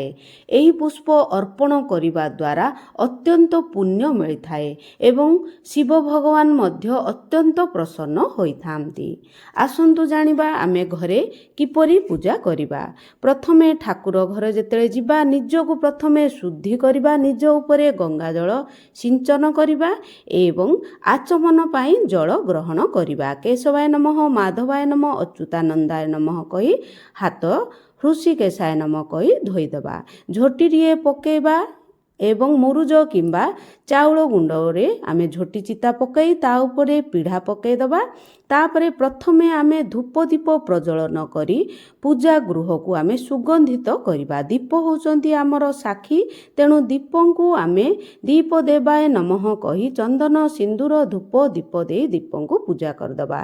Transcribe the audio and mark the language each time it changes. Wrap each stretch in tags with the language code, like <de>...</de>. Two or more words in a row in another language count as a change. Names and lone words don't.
<or>ଏହି ପୁଷ୍ପ ଅର୍ପଣ କରିବା ଦ୍ୱାରା ଅତ୍ୟନ୍ତ ପୁଣ୍ୟ ମିଳି ଥାଏ ଏବଂ ଶିବ ଭଗବାନ ମଧ୍ୟ ଅତ୍ୟନ୍ତ ପ୍ରସନ୍ନ ହୋଇଥାନ୍ତି। ଆସନ୍ତୁ ଜାଣିବା ଆମେ ଘରେ କିପରି ପୂଜା କରିବା। ପ୍ରଥମେ ଠାକୁର ଘର ଯେତେଲେ ଯିବା ନିଜକୁ ପ୍ରଥମେ ଶୁଦ୍ଧି କରିବା। ନିଜ ଉପରେ ଗଙ୍ଗା ଜଳ ସିଞ୍ଚନ କରିବା ଏବଂ ଆଚମନ ପାଇଁ ଜଳ ଗ୍ରହଣ କରିବା।</or> <sa>केशवाय नमः माधवाय नमः अच्युतानंदाय नमः</sa> <or>କହି ହାତ</or> <sa>हृषिकेशाय नमः</sa> <or>କହି ଧୋଇଦେବା। ଝୋଟିଟିଏ ପକେଇବା ଏବଂ ମୁରୁଜ କିମ୍ବା ଚାଉଳ ଗୁଣ୍ଡରେ ଆମେ ଝୋଟି ଚିତା ପକାଇ ତା ଉପରେ ପିଢ଼ା ପକାଇଦେବା। ତାପରେ ପ୍ରଥମେ ଆମେ ଧୂପ ଦୀପ ପ୍ରଜ୍ୱଳନ କରି ପୂଜା ଗୃହକୁ ଆମେ ସୁଗନ୍ଧିତ କରିବା। ଦୀପ ହେଉଛନ୍ତି ଆମର ସାକ୍ଷୀ, ତେଣୁ ଦୀପଙ୍କୁ ଆମେ ଦୀପ ଦେବାୟ ନମଃ କହି ଚନ୍ଦନ ସିନ୍ଦୁର ଧୂପ ଦୀପ ଦେଇ ଦୀପଙ୍କୁ ପୂଜା କରିଦେବା।</or>